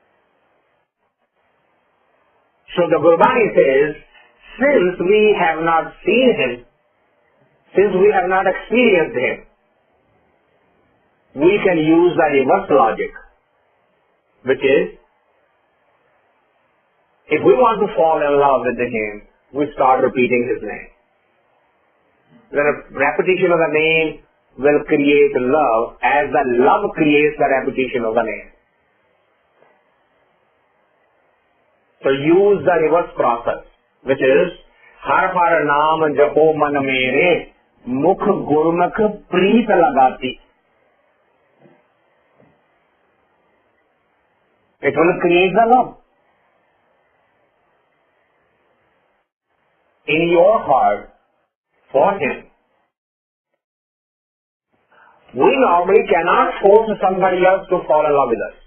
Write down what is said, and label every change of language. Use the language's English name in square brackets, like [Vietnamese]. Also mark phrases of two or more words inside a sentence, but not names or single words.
[English] So the Gurbani says, since we have not seen him, since we have not experienced him, we can use the reverse logic, which is, if we want to fall in love with him, we start repeating his name. The repetition of the name will create love as the love creates the repetition of the name. So use the reverse process, which is, [Punjabi] ਹਰਿ ਹਰਿ ਨਾਮੁ ਜਪਹੁ ਮਨ ਮੇਰੇ, ਮੁਖਿ ਗੁਰਮੁਖਿ ਪ੍ਰੀਤਿ ਲਗਾਤੀ. [English] It will create the love. In your heart for him. We normally cannot force somebody else to fall in love with us.